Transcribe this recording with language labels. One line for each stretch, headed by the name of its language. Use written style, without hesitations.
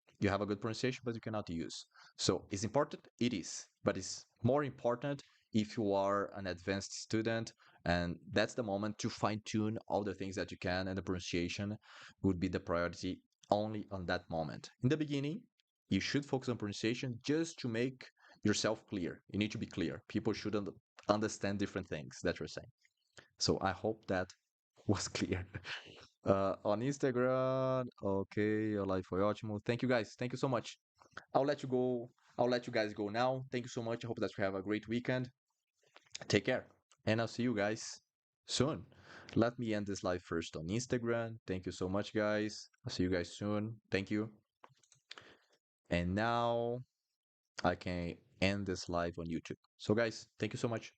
English: You have a good pronunciation, but you cannot use. So it's important, it is, but it's more important if you are an advanced student, and that's the moment to fine tune all the things that you can, and the pronunciation would be the priority only on that moment. In the beginning, you should focus on pronunciation just to make yourself clear. You need to be clear. People should understand different things that you're saying. So I hope that was clear. On Instagram, ok,
Portuguese: a live foi ótimo.
English: Thank you guys. Thank you so much. I'll let you go. I'll let you guys go now. Thank you so much. I hope that you have a great weekend. Take care. And I'll see you guys soon. Let me end this live first on Instagram. Thank you so much, guys. I'll see you guys soon. Thank you. And now I can end this live on YouTube. So, guys, thank you so much.